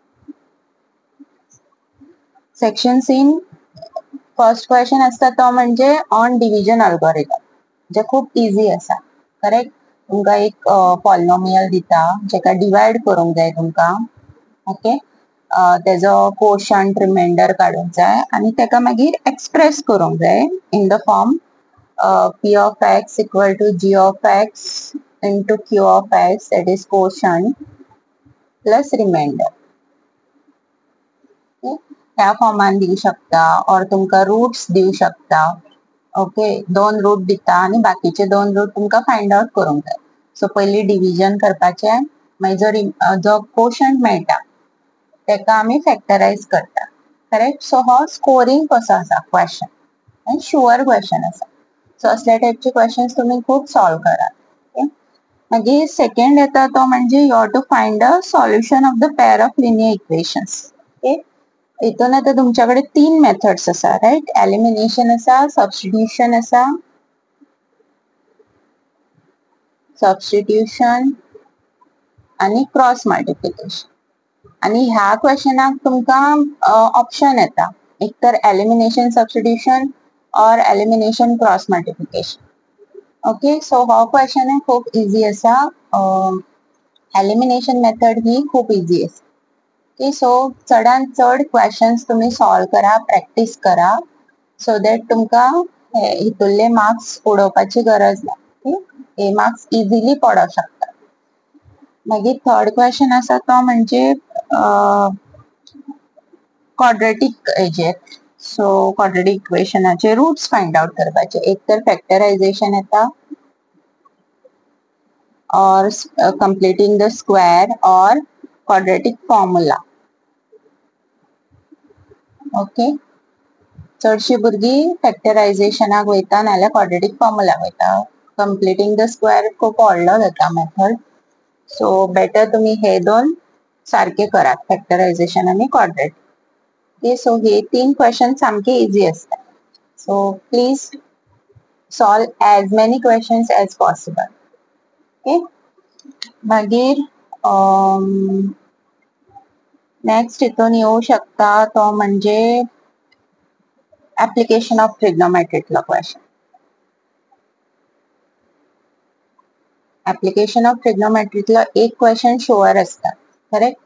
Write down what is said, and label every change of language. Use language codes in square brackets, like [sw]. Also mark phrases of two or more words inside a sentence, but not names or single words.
[en] section seen first question [kok] असता तो म्हणजे [en] on division algorithm, [kok] जे खूप इझी आसा, करेक्ट. तुमकां एक पॉलिनोमियल दिता जेका डिवाइड करूंक जाय तुमकां. ओके, तेजो [en] quotient remainder [kok] काडूंक जाय आणि तेका मागीर एक्सप्रेस करूंक जाय [en] in the form p of x equal to g of x into q of x, that is quotient plus remainder. [kok] ह्या फॉर्मान दिवू शकता और तुमकां रूट्स दिवू शकता. ओके, 2 रूट दिता आणि बाकीचे 2 रूट तुमकां [en] find out [kok] करूंक जाय. सो पयली डिव्हिजन करपाचे, मागीर जो कोशंट मेळटा तेका आमी फॅक्टराइज करता, करेक्ट. सो हो स्कोरिंग कसो आसा क्वेश्चन आनी [en] sure question [kok] आसा. सो असल्या टाइपचे क्वेश्चन्स तुम्ही खूप सॉल्व करात. ओके, मागीर सेकंड येता तो म्हणजे [en] you have to find a solution of the pair of linear equations. [kok] ओके, हितून आता तुमच्याकडे 3 मेथड्स आसा, राईट. एलिमिनेशन आसा, सबस्टिट्यूशन आसा, सबस्टिट्यूशन आणि [en] cross multiplication. [kok] आणि ह्या क्वेश्चनाक तुमकां ऑप्शन येता, एक तर [en] elimination substitution [kok] और [en] elimination cross multiplication. [kok] ओके, सो हो क्वेश्चन खूप इझी आसा. [en] elimination method [kok] ही खूप इझी आसा. ओके, सो चडांत चड क्वेश्चन्स तुम्ही सॉल्व करा, प्रॅक्टिस करा, [en] so that [kok] तुमकां हितुरले मार्क्स उडोवपाची गरज ना. हे मार्क्स इझिली पडों शकता. मागीर [en] third question [kok] आसा तो म्हणजे क्वाड्रेटिक हेजेर. सो क्वाड्रेटिक इक्वेशनाचे रूट्स [en] find out [kok] करपाचे, एक तर फॅक्टरायझेशन येता [en] or completing the square or quadratic formula. [kok] ओके, चडशी भुरगीं फॅक्टरायझेशनाक वयता नाल्यार क्वाड्रेटिक फॉर्मुलाक वयता. [en] completing the square [kok] खूप व्हडलो जाता मेथड, [en] so better [kok] तुम्ही हे 2 सारखे करात, फॅक्टरायझेशन आणि क्वाड्रेटिक. ओके, सो हे 3 क्वेश्चन सामके इझी असता. [en] so please solve as many questions as possible. [kok] ओके, मागीर नेक्स्ट हितून येऊ शकता तो म्हणजे [en] application of [kok] ट्रिग्नोमेट्रीतलो क्वेश्चन. [en] application of [kok] ट्रिग्नोमेट्रीतलो एक क्वेश्चन शुअर असता, करेक्ट.